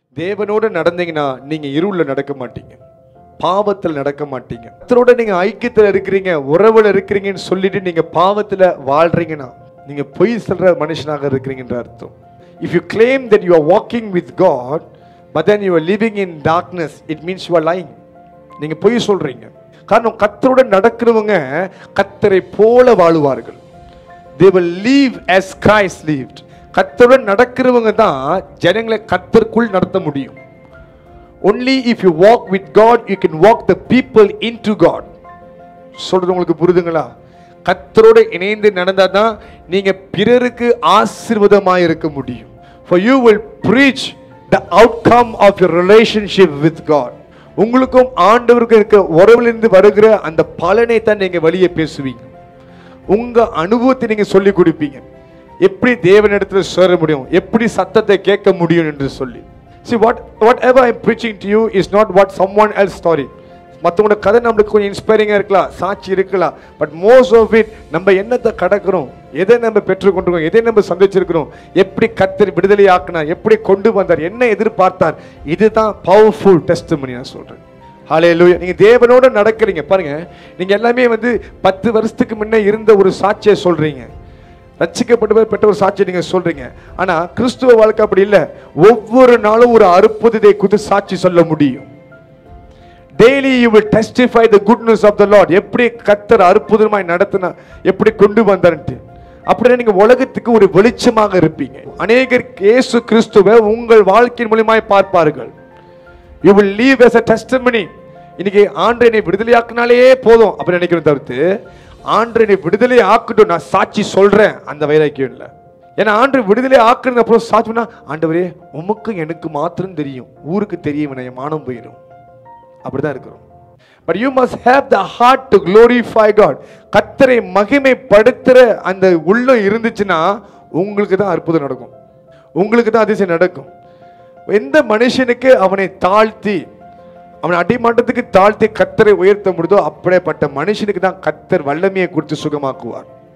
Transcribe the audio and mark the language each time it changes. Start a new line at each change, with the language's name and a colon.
Tamil: தேவனோடு நடந்தீங்கன்னா நீங்க இருள நடக்க மாட்டீங்க, பாவத்தில் நடக்க மாட்டீங்க. கர்த்தரோட நீங்க ஐக்கியத்தில் இருக்கிறீங்க, உறவுல இருக்கிறீங்கன்னு சொல்லிட்டு நீங்க பாவத்துல வாழ்றீங்கன்னா நீங்க பொய் சொல்ற மனுஷனாக இருக்கிறீங்கன்ற அர்த்தம்.
English: If you claim that you are walking with God but then you are living in darkness, it means you are lying.
Tamil: நீங்க பொய் சொல்றீங்க. காரணம் கர்த்தரோட நடக்கிறவங்க கர்த்தரை போல வாழுவார்கள்.
English: They will live as Christ lived.
Tamil: கர்த்தரோட நடக்கிறவங்க தான் ஜனங்களை கர்த்தருக்குள் நடத்த முடியும்.
English: Only if you walk with God you can walk the people into God.
Tamil: சொல்றது உங்களுக்கு புரியுதுங்களா? கர்த்தரோட இணைந்து நடந்தாதான் நீங்க பிறருக்கு ஆசீர்வாதமாய் இருக்க முடியும்.
English: For you will preach the outcome of your relationship with God.
Tamil: உங்களுக்கும் ஆண்டவருக்கும் இருக்க உறவிலிருந்து வருகிற அந்த பலனை தான் நீங்க வெளியே பேசுவீங்க. உங்க அனுபவத்தை நீங்க சொல்லி கொடுப்பீங்க. எப்படி தேவனிடத்துல சேர முடியும், எப்படி சத்தத்தை கேட்க முடியும் என்று சொல்லி.
English: See, whatever I'm preaching to you is not what someone else story.
Tamil: மற்றவங்களோட கதை நம்மளுக்கு கொஞ்சம் இன்ஸ்பைரிங்காக இருக்கலாம், சாட்சி இருக்கலாம்.
English: but most of it
Tamil: நம்ம என்னத்தை கடக்கிறோம், எதை நம்ம பெற்றுக்கொண்டிருக்கோம், எதை நம்ம சந்திச்சிருக்கிறோம், எப்படி கர்த்தர் விடுதலை ஆக்கினார், எப்படி கொண்டு வந்தார், என்ன எதிர்பார்த்தார், இதுதான் பவர்ஃபுல் டெஸ்டிமனி நான் சொல்றேன். ஹல்லேலூயா. நீங்க தேவனோட நடக்கிறீங்க பாருங்க. நீங்க எல்லாமே 10 வருஷத்துக்கு முன்ன இருந்த ஒரு சாட்சியை சொல்றீங்க, ரட்சிக்கப்பட்டு பெற்ற ஒரு சாட்சியை நீங்க சொல்றீங்க. ஆனா கிறிஸ்துவ வாழ்க்கை அப்படி இல்லை. ஒவ்வொரு நாளும் ஒரு அற்புதத்தை குறித்து சாட்சி சொல்ல முடியும்.
English: Daily you will testify the goodness of the Lord.
Tamil: எப்படி கர்த்தர் அற்புதமாய் நடத்தினா, எப்படி கொண்டு வந்தார்ட்டு. அப்படியே நீங்க உலகத்துக்கு ஒரு வெளிச்சமாக இருப்பீங்க. அநேகர் இயேசு கிறிஸ்துவை உங்கள் வாழ்க்கையின் மூலமாய் பார்ப்பார்கள்.
English: You will live as a testimony.
Tamil: இன்னைக்கு ஆண்டவரை விடுதலையாக்கினாலே போதும் அப்படி நினைக்கிறேன் தவிர்த்து ஆண்டவரை விடுதலை ஆக்கட்டும் நான் சாட்சி சொல்றேன் அந்த வைராக்கியம் இல்லை. ஏன்னா ஆண்டவர் விடுதலை ஆக்குறது அப்புறம் சாட்சினா ஆண்டவரே உமக்கு எனக்கு மாத்திரம் தெரியும், ஊருக்கு தெரியும், என் மானம் போயிடும். அப்படிதான் இருக்கிறோம்.
English: But you must have the heart to glorify God.
Tamil: கர்த்தரை மகிமைப்படுத்துற அந்த உள்ளம் இருந்துச்சுன்னா உங்களுக்கு தான் அற்புதம் நடக்கும், உங்களுக்கு தான் அதிசயம் நடக்கும். எந்த மனுஷனுக்கு அவனை தாழ்த்தி அவனை அடிமட்டத்துக்கு தாழ்த்தி கர்த்தரை உயர்த்த முடியுதோ அப்படிப்பட்ட மனுஷனுக்கு தான் கர்த்தர் வல்லமையை கொடுத்து சுகமாக்குவார்.